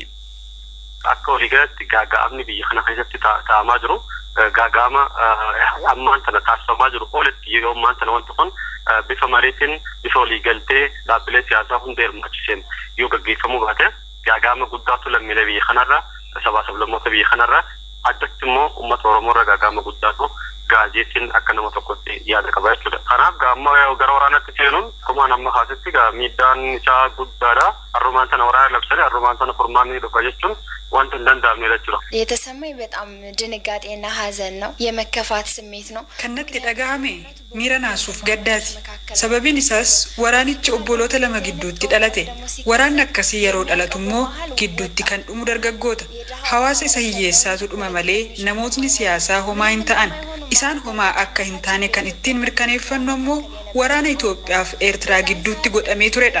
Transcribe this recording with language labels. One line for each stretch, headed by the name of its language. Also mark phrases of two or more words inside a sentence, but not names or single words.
Oromo: Akka waliigalatti gaagaamni biyya kana keessatti ta'amaa jiru gaagama ammaan tana taasifamaa jiru olitti yeroo ammaan tana wanti kun bifa mariitiin bifa waliigaltee dhaabbilee siyaasaa hunda hirmaachiseen yoo gaggeeffamuu baate gaagama guddaatu lammiilee biyya kanarra sabaa sablammoota biyya kanarra addatti immoo uummata Oromoo irra gaagama guddaatu gaazexaan akka nama tokkotti yaada qaba jechuudha. Kanaaf gaamma gara waraanaatti seenuun akkuma amma kaasatti miidhaan isaa guddaadha. Harrumaan sana waraana labsanii harrumaan sana furmaanni dhufa jechuun wanti hin danda'amne jechuudha.
Amharic: የተሰማኝ በጣም ድንጋጤና ሀዘን ነው፣ የመከፋት ስሜት ነው።
Oromo: ከነtti dhagahame miira naasuuf gaddaati. Sababiin isaas waraanichi obboloota lama gidduutti dhalate. Waraanni akkasii yeroo dhalatu immoo gidduutti kan dhumu dargaggoota. Hawaasa isa hiyyeessaatu dhuma malee namootni siyaasaa homaa hin ta'an. Isaan homaa akka hin taane kan ittiin mirkaneeffannu immoo waraana Itoophiyaa fi Eertiraa gidduutti godhamee turedha.